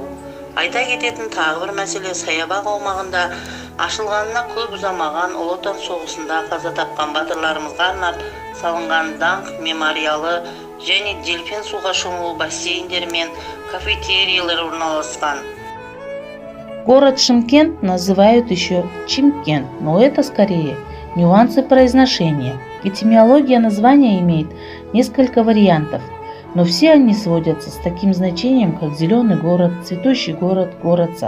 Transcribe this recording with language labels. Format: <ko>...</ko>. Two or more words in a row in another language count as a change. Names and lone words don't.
<kk>Айта кететін тағы бір мәселе, саябақ аумағында ашылғанына көп ұзамаған Ұлы Отан соғысында қаза тапқан батырларымызға арнап салынған даңқ мемориалы және дельфин суға шомылу бассейндері мен кафетериялар орналасқан.</kk> <ru>Город Шымкент называют еще Чимкент, но это скорее нюансы произношения. Этимология названия имеет несколько вариантов, но все они сводятся с таким значением, как зеленый город, цветущий город, город-сад.</ru>